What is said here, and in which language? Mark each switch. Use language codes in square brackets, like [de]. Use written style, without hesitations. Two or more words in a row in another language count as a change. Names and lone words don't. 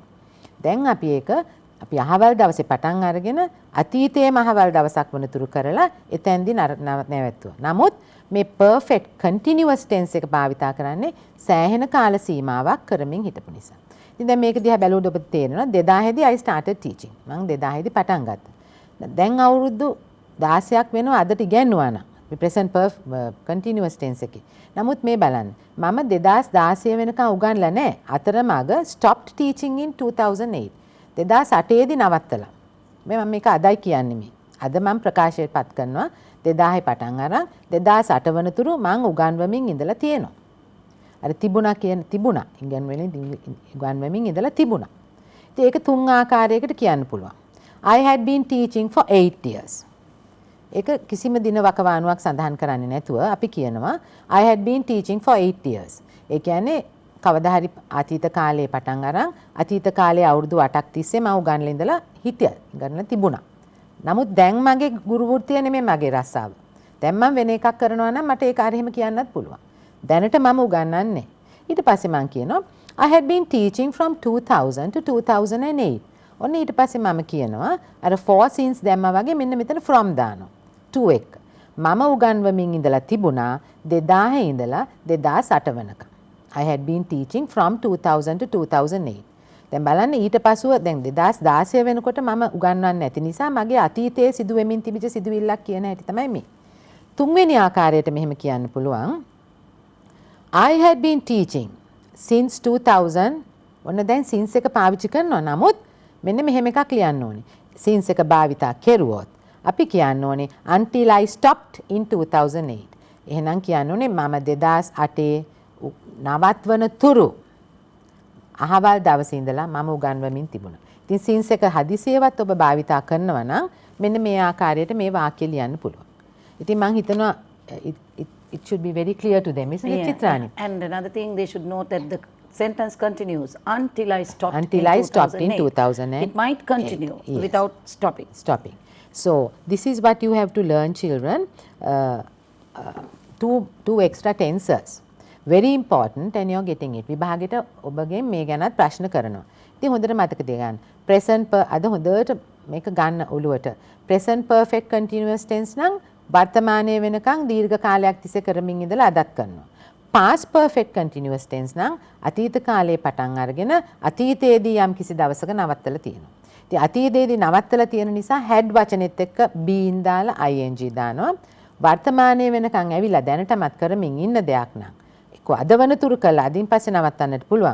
[si] දැන් අපි ඒක අපි අහවල් දවසේ පටන් අරගෙන අතීතයේම අහවල් දවසක් වනතුරු කරලා එතෙන්දී නැවැත්තුවා. නමුත් මේ [en] perfect continuous tense [si] එක භාවිතා කරන්නේ සෑහෙන කාල සීමාවක් කරමින් හිටපු නිසා. ඉතින් දැන් මේක දිහා බැලුවොත් ඔබට තේරෙනවා 2000 දී [en] I started teaching. [si] මම 2000 දී පටන් ගත්තා. දැන් අවුරුදු 16ක් වෙනවා අදට ඉගෙනුවා නම් මේ [en] present continuous tense [si] එකේ. නමුත් මේ බලන්න මම 2016 වෙනකන් උගන්ලා නැහැ. අතරමඟ [en] stopped teaching in 2008. [si] 2008 දී නවත්තලා. මම මේක අදයි කියන්නේ මේ. අද මම ප්‍රකාශයට පත් කරනවා 2000 පටන් අරන් 2008 වනතුරු මම උගන්වමින් ඉඳලා තියෙනවා. අර තිබුණා ඉගන්වමින් ඉඳලා තිබුණා. ඉතින් ඒක තුන් ආකාරයකට කියන්න පුළුවන්. [en] I had been teaching for 8 years. [si] ඒක කිසිම දින වකවානුවක් සඳහන් කරන්නේ නැතුව අපි කියනවා [en] I had been teaching for 8 years. [si] ඒ කියන්නේ කවදා හරි අතීත කාලේ පටන් අරන් අතීත කාලේ අවුරුදු 8ක් තිස්සේ මම උගන්ලා ඉඳලා ඉගන්ලා තිබුණා. නමුත් දැන් මගේ ගුරු වෘත්තිය නෙමෙයි මගේ රස්සාව. දැන් මම වෙන එකක් කරනවා නම් මට ඒක හරියම කියන්නත් පුළුවන්. දැනට මම උගන්වන්නේ. ඊට පස්සේ මම කියනවා [en] I had been teaching from 2000 to 2008. [si] ඔන්න ඊට පස්සේ මම කියනවා අර [en] for since [si] දැම්මා වගේ මෙන්න මෙතන from දානවා. to එක. මම උගන්වමින් ඉඳලා තිබුණා 2000 ඉඳලා 2008 වෙනකම්. [en] I had been teaching from 2000 to 2008. [si] දැන් බලන්න ඊට පසුව දැන් 2016 වෙනකොට මම උගන්වන්නේ නැති නිසා මගේ අතීතයේ සිදු වෙමින් තිබිච්ච සිදුවිල්ලක් කියන හැටි තමයි මේ. තුන්වෙනි ආකාරයට මෙහෙම කියන්න පුළුවන්. [en] I had been teaching since 2000. [si] ඔන්න දැන් since එක පාවිච්චි කරනවා. නමුත් මෙන්න මෙහෙම එකක් ලියන්න ඕනේ. since එක භාවිතා කෙරුවොත් අපි කියන්න ඕනේ [en] until I stopped in 2008. [si] එහෙනම් කියන්න ඕනේ මම 2008 නවත්වන තුරු අහවල් දවසේ ඉඳලා මම උගන්වමින් තිබුණා. ඉතින් since එක හදිසියෙවත් ඔබ භාවිතා කරනවා නම් මෙන්න මේ ආකාරයට මේ වාක්‍ය ලියන්න පුළුවන්. ඉතින් මම හිතනවා [en] it should be very clear to them, isn't it, Chitrani? And another thing, they should note that the sentence continues until I stopped in 2008. It might continue without stopping. So this is what you have to learn, children. Two extra tenses. Very important and you're getting it. [si] විභාගෙට ඔබගෙන් මේ ගැනත් ප්‍රශ්න කරනවා. ඉතින් හොඳට මතක තියාගන්න. present අද හොඳට මේක ගන්න ඔළුවට. [en] present perfect continuous tense [si] නම් වර්තමානයේ වෙනකන් දීර්ඝ කාලයක් තිස්සේ කරමින් ඉඳලා අදත් කරනවා. [en] past perfect continuous tense [si] නම් අතීත කාලයේ පටන් අරගෙන අතීතයේදී යම් කිසි දවසක නවත්තලා තියෙනවා. ඉතින් අතීතයේදී නවත්තලා තියෙන නිසා had වචනෙත් එක්ක been දාලා ing දානවා. වර්තමානයේ වෙනකන් ඇවිල්ලා දැනටමත් කරමින් ඉන්න දෙයක් නම් අද වනතුරු කළා අදින් පස්සේ නවත්තන්නට පුළුවන්.